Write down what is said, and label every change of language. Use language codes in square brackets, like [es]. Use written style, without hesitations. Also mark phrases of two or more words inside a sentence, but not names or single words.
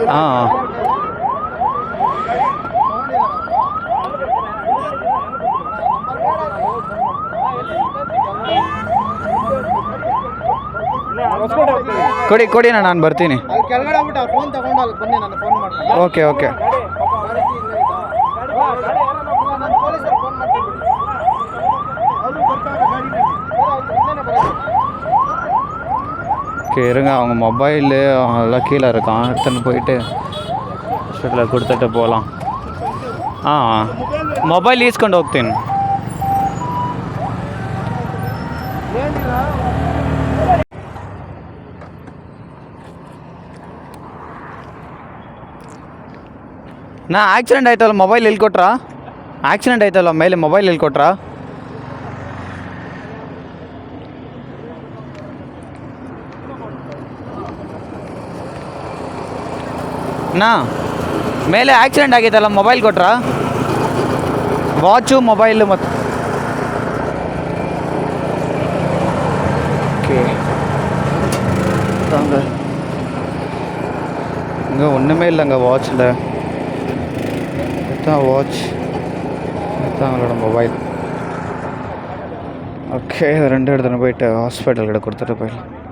[kn] ಹಾಂ. ಕೊಡಿ ನಾನು ಬರ್ತೀನಿ. ಕೆಳಗಡೆ ಹೋಗ್ಬಿಟ್ಟು ಫೋನ್ ತಗೊಂಡು ಅಲ್ಲಿ ಬನ್ನಿ, ನಾನು ಫೋನ್ ಮಾಡ್ತೀನಿ. [en] okay okay [ta] இருங்க. அவங்க மொபைலு எல்லாம் கீழே இருக்கான். எடுத்துன்னு போயிட்டு ஹாஸ்பிட்டலில் கொடுத்துட்டு போகலாம். [kn] ಮೊಬೈಲ್ ಈಸ್ಕೊಂಡು ಹೋಗ್ತೀನಿ. ಆಕ್ಸಿಡೆಂಟ್ ಆಯ್ತಲ್ಲ, ಮೊಬೈಲ್ ಎಲ್ಲಿ ಕೊಟ್ರಾ? ಆಕ್ಸಿಡೆಂಟ್ ಆಯ್ತಲ್ಲ ಮೇಲೆ ಮೊಬೈಲ್ ಎಲ್ಲಿ ಕೊಟ್ರಾ? ಮೇಲೆ ಆಕ್ಸಿಡೆಂಟ್ ಆಗೈತಲ್ಲ, ಮೊಬೈಲ್ ಕೊಟ್ರಾ? ವಾಚು ಮೊಬೈಲು ಮತ್ತು [ta] ஓகே தாங்க. இங்கே ஒன்றுமே இல்லைங்க வாட்சில். இதுதான் வாட்ச், இதுதான் அவங்களோட மொபைல். ஓகே, ரெண்டு இடத்துல போயிட்டு ஹாஸ்பிட்டல் கிட்ட கொடுத்துட்டு போயிடலாம்.